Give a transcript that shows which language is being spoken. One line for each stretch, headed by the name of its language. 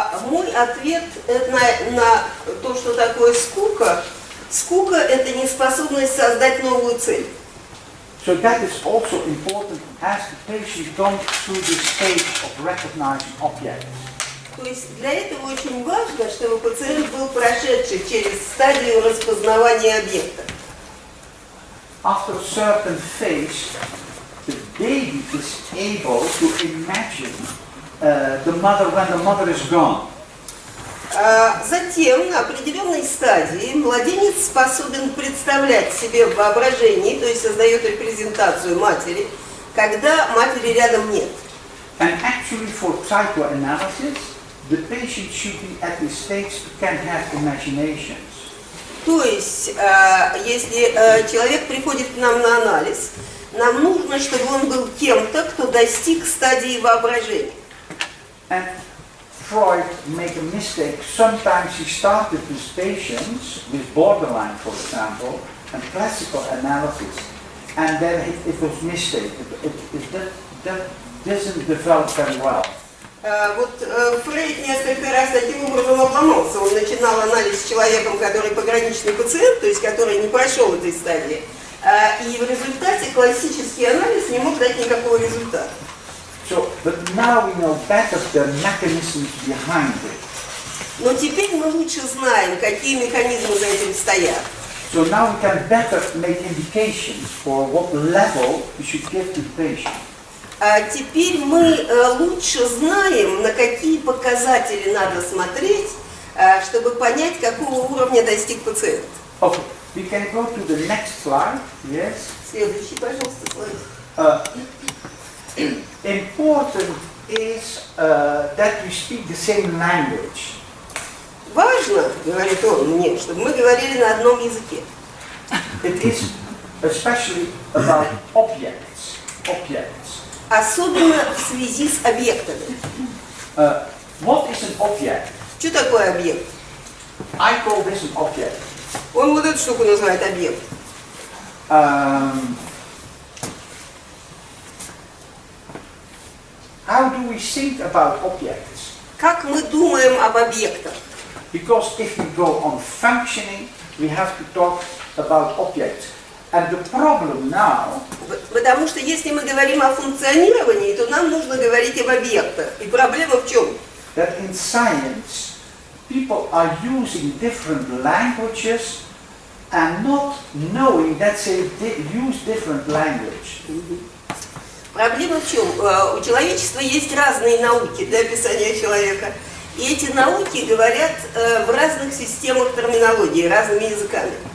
Russian: Мой ответ на то, что такое скука. Скука – это неспособность создать новую цель.
English: So that is also important as the patient goes through the stage of recognizing objects.
Russian: То есть для этого очень важно, чтобы пациент был прошедший через стадию распознавания объекта.
English: After a certain phase, the baby is able to imagine the mother when the mother is gone.
Russian: Затем, на определенной стадии, младенец способен представлять себе в воображении, то есть создает репрезентацию матери, когда матери рядом нет.
English: And actually for psychoanalysis, the patient should be at this stage can have imaginations.
Russian: То есть, если человек приходит к нам на анализ, нам нужно, чтобы он был кем-то, кто достиг стадии воображения.
English: And Freud made a mistake. Sometimes he started with patients with borderline, for example, and classical analysis, and then it was mistake. That doesn't develop very well.
Russian: Вот Фрейд несколько раз таким образом обломался. Он начинал анализ с человеком, который пограничный пациент, то есть который не прошел этой стадии. И в результате классический анализ не мог дать никакого результата.
English: So, but now we know better the mechanisms behind it.
Russian: Но теперь мы лучше знаем, какие механизмы за этим стоят.
English: So now we can better make indications for what level we should give to the patient.
Russian: Теперь мы лучше знаем, на какие показатели надо смотреть, чтобы понять, какого уровня достиг пациент.
English: Okay, we can go to the next slide. Yes.
Russian: Следующий, пожалуйста, слайд.
English: Important is that we speak the same language.
Russian: Важно, говорит он мне, чтобы мы говорили на одном языке.
English: It is especially about objects.
Russian: Особенно в связи с объектами.
English: What is an object?
Russian: Что такое объект?
English: I call this an object.
Russian: Он вот эту штуку называет объект.
English: How do we think about objects?
Russian: Как мы думаем об объектах?
English: Because if we go on functioning, we have to talk about objects. And the problem now,
Russian: Потому что если мы говорим о функционировании, то нам нужно говорить об объектах. И проблема в чем?
English: that in science, people are using different languages and not knowing that they use different language.
Russian: Проблема в чем? У человечества есть разные науки для описания человека. И эти науки говорят в разных системах терминологии, разными языками.